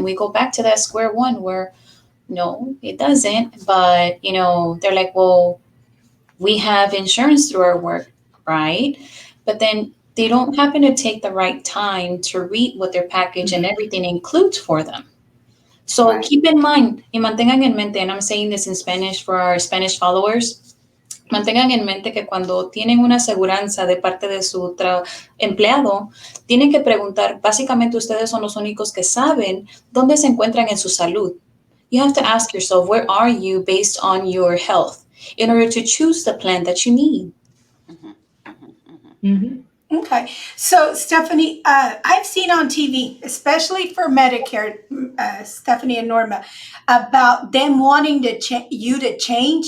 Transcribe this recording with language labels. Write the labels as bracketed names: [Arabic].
[English] And we go back to that square one where, no, it doesn't. But, you know, they're like, well, we have insurance through our work, right? But then they don't happen to take the right time to read what their package and everything includes for them. So keep in mind, [Spanish] y mantengan en mente, [English] and I'm saying this in Spanish for our Spanish followers, [Spanish] mantengan en mente que cuando tienen una aseguranza de parte de su empleado, tienen que preguntar, básicamente ustedes son los únicos que saben dónde se encuentran en su salud. [English] You have to ask yourself, where are you based on your health in order to choose the plan that you need? Okay. So, Stefanie, I've seen on TV, especially for Medicare, Stefanie and Norma, about them wanting to you to change.